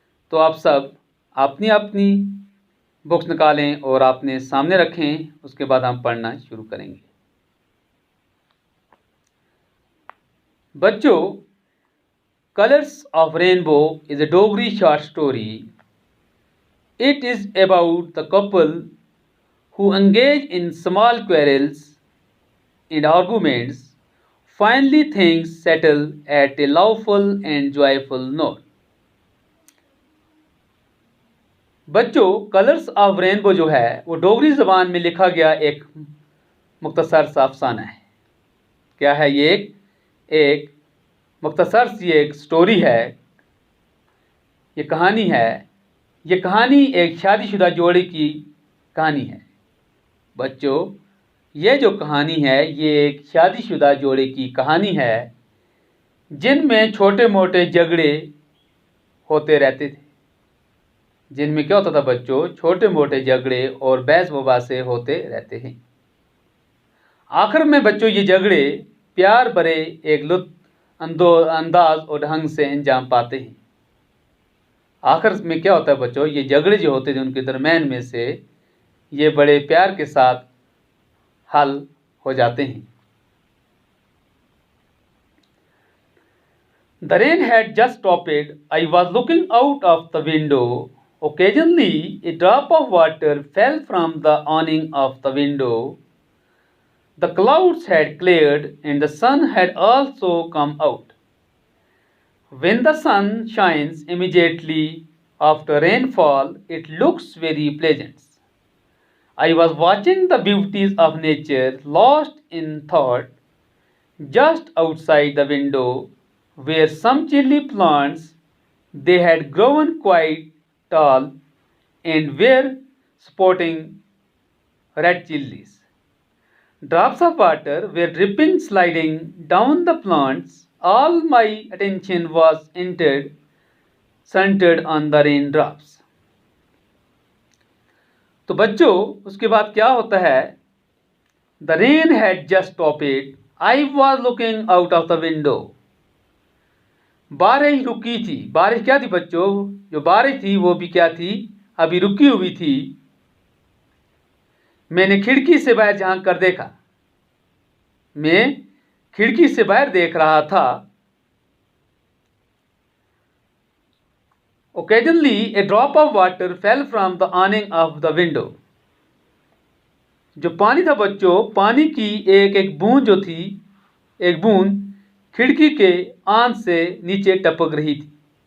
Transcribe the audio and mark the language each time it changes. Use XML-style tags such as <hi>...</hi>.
<hi>तो आप सब अपनी अपनी बुक्स निकालें और अपने सामने रखें, उसके बाद हम पढ़ना शुरू करेंगे।</hi> <en>बच्चों, colours of rainbow is a Dogri short story. It is about the couple who engage in small quarrels and arguments. Finally, things settle at a lawful and joyful note.</en> <hi>बच्चों, कलर्स ऑफ रेनबो जो है वो डोगरी ज़बान में लिखा गया एक मुख्तसर सा अफसाना है। क्या है ये? एक मुख्तसर सी एक स्टोरी है, ये कहानी है। ये कहानी एक शादीशुदा जोड़े की कहानी है। बच्चों, ये जो कहानी है ये एक शादीशुदा जोड़े की कहानी है जिनमें छोटे मोटे झगड़े होते रहते थे। जिनमें क्या होता था बच्चों? छोटे मोटे झगड़े और बहस बबासे होते रहते हैं। आखिर में बच्चों ये झगड़े प्यार भरे एक लुत्फ अंदाज और ढंग से अंजाम पाते हैं। आखिर में क्या होता है बच्चों? ये झगड़े जो होते थे उनके दरम्यान में से ये बड़े प्यार के साथ हल हो जाते हैं।</hi> <en>The rain had just stopped. I was looking out of the window. Occasionally, a drop of water fell from the awning of the window. The clouds had cleared and the sun had also come out. When the sun shines immediately after rainfall, it looks very pleasant. I was watching the beauties of nature, lost in thought, just outside the window were some chilly plants. They had grown quite tall and were spotting red chilies. Drops of water were dripping, sliding down the plants. All my attention was centered on the raindrops.</en> <hi>तो बच्चों, उसके बाद क्या होता है?</hi> <en>The rain had just stopped. I was looking out of the window.</en> <hi>बारिश रुकी थी। बारिश क्या थी बच्चों? जो बारिश थी वो भी क्या थी? अभी रुकी हुई थी। मैंने खिड़की से बाहर झांक कर देखा। मैं खिड़की से बाहर देख रहा था।</hi> <en>Occasionally, a drop of water fell from the awning of the window.</en> <hi>जो पानी था बच्चों, पानी की एक बूंद जो थी, एक बूंद खिड़की के आंच से नीचे टपक रही थी।</hi>